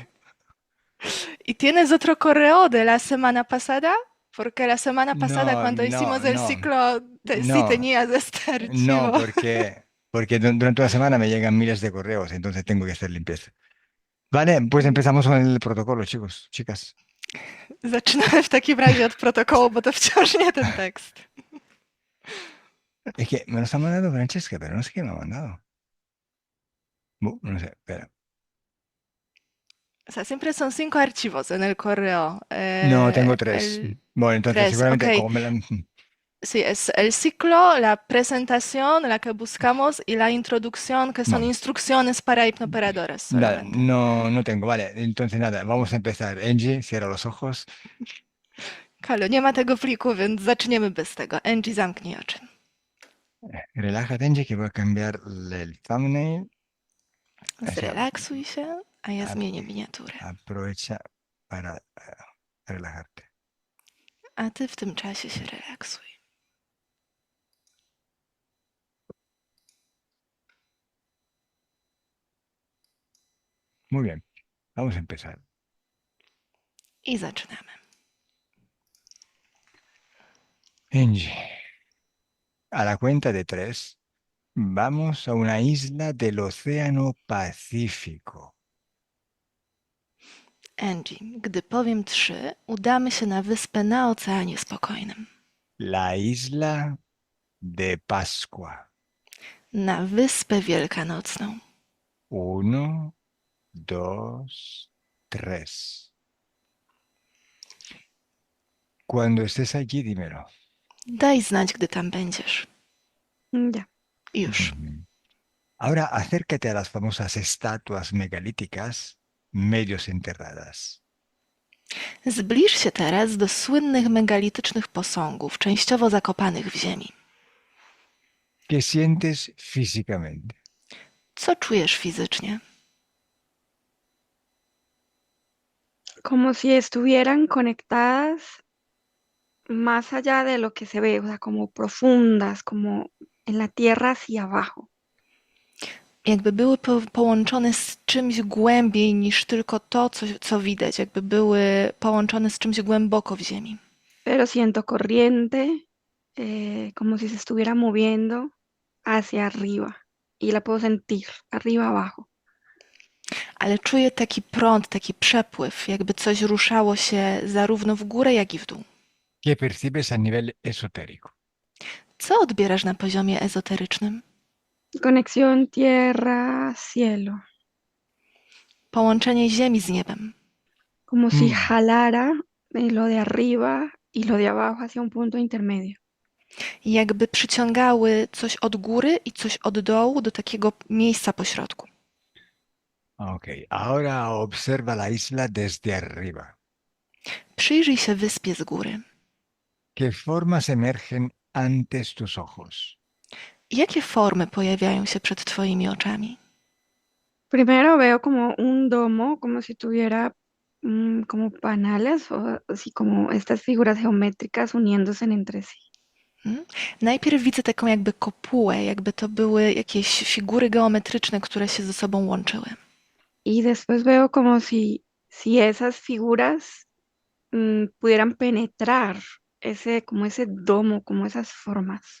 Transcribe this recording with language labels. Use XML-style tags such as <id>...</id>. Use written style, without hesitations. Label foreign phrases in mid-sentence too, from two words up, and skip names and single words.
<es>¿y tienes otro correo de la semana pasada? Porque la semana pasada No, cuando no, hicimos el no, ciclo, sí no, tenías este no, archivo. porque durante una semana me llegan miles de correos, entonces tengo que hacer limpieza. Vale, pues Mm. empezamos con el protocolo, chicos, chicas.</es> <pl>Zaczynamy w takim razie od protokołu, bo to wciąż nie ten tekst.</pl> <es>Es que me los ha mandado Francesca, pero no sé qué me ha mandado. No sé, espera. O sea, siempre son 5 archivos en el correo. No, tengo tres. Bueno, entonces Tres, ok. seguramente como me la... Sí, es el ciclo, la presentación, la que buscamos, y la introducción, que son Vale, instrucciones para hipnoperadores nada, solamente. no tengo. Vale, entonces nada, vamos a empezar. Angie, cierra los ojos.</es> <pl>Halo, nie ma tego pliku, więc zaczniemy bez tego. Angie, zamknij oczy.</pl> <es>Relájate, Angie, que voy a cambiar el thumbnail. O sea,</es> <pl>Zrelaksuj się, a ja a- zmienię miniaturę.</pl> <es>aprovecha para relajarte.</es> <pl>A ty w tym czasie się relaksuj.</pl> <es>Muy bien, vamos a empezar.</es> <pl>I zaczynamy.</pl> <es>Angie, a la cuenta de tres, vamos a una isla del Océano Pacífico. Angie,</es> <pl>gdy powiem 3, udamy się na wyspę na Oceanie Spokojnym.</pl> <es>La isla de Pascua.</es> <pl>Na Wyspę Wielkanocną.</pl> <es>Uno, dos, tres. Cuando estés allí, dímelo.</es> <pl>Daj znać, gdy tam będziesz.</pl> <es>Ya.</es> <pl>Już. Ujú.</pl> <es>Ahora acércate a las famosas estatuas megalíticas medios enterradas.</es> <pl>Zbliż się teraz do słynnych megalitycznych posągów, częściowo zakopanych w ziemi.</pl> <es>¿Qué sientes físicamente?</es> <pl>Co czujesz fizycznie?</pl> <es>Como si estuvieran conectadas más allá de lo que se ve, o sea, como profundas, como en la tierra hacia abajo.</es> <pl>Jakby były połączone z czymś głębiej niż tylko to, co widać, jakby były połączone z czymś głęboko w ziemi.</pl> <es>Pero siento corriente, como si se estuviera moviendo hacia arriba y la puedo sentir arriba abajo.</es> <pl>Ale czuję taki prąd, taki przepływ, jakby coś ruszało się zarówno w górę, jak i w dół.</pl> <es>¿Qué percibes a nivel esotérico?</es> <pl>Co odbierasz na poziomie ezoterycznym?</pl> <es>Conexión tierra-cielo,</es> <pl>Połączenie ziemi z niebem.</pl> <es>como si Mm. jalara lo de arriba y lo de abajo hacia un punto intermedio.</es> <pl>Jakby przyciągały coś od góry i coś od dołu do takiego miejsca pośrodku.</pl> <es>Ok, ahora observa la isla desde arriba.</es> <pl>Przyjrzyj się wyspie z góry.</pl> <es>¿Qué formas emergen antes tus ojos?</es> <pl>Jakie formy pojawiają się przed twoimi oczami?</pl> <es>Primero veo como un domo, como si tuviera como panales o así como estas figuras geométricas uniéndose entre sí.</es> <pl>Najpierw widzę taką jakby kopułę, jakby to były jakieś figury geometryczne, które się ze sobą łączyły.</pl> <es>Y después veo como si esas figuras pudieran penetrar como ese domo, como esas formas.</es>